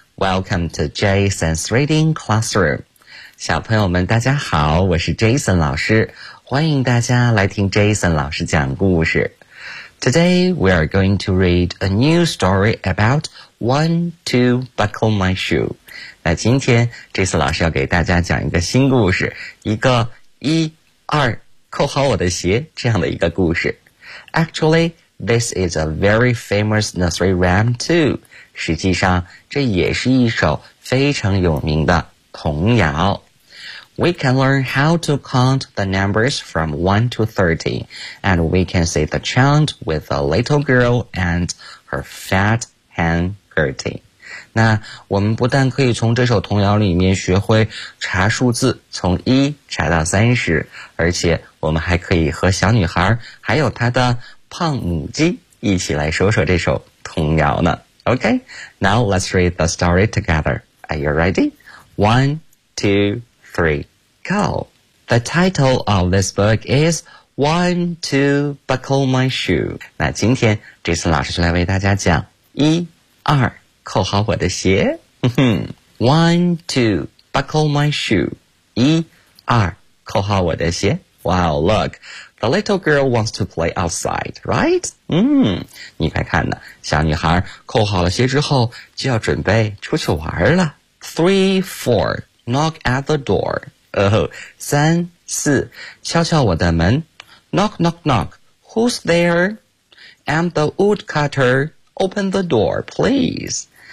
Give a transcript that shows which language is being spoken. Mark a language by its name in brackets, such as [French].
[English] Welcome to Jason's Reading Classroom. [Chinese] 小朋友们大家好，我是 Jason 老师，欢迎大家来听 Jason 老师讲故事。 [English] Today we are going to read a new story about one to buckle my shoe。 [Chinese] 那今天 Jason 老师要给大家讲一个新故事，一个一二扣好我的鞋这样的一个故事。 [English] Actually, this is a very famous nursery rhyme too。 [Chinese] 实际上这也是一首非常有名的童谣。 [English] We can learn how to count the numbers from 1 to 30, and we can see the chant with a little girl and her fat hen Gertie. [Chinese] 那我们不但可以从这首童谣里面学会查数字，从一查到三十，而且我们还可以和小女孩还有她的胖母鸡一起来说说这首童谣呢。 [English] OK, now let's read the story together. Are you ready? 1, 2, 3, go. The title of this book is One to Buckle My Shoe. [Chinese] 那今天这次老师就来为大家讲一二扣好我的鞋。 [English] One to buckle my shoe. [Chinese] 一二扣好我的鞋。 [English] Wow, look, the little girl wants to play outside, right? [Chinese] 你快看呢，小女孩扣好了鞋之后就要准备出去玩了。 [English] 3, 4. Knock at the door. [Chinese] 三四敲敲我的门。 [English] Knock, knock, knock. Who's there? I'm the woodcutter. Open the door, please.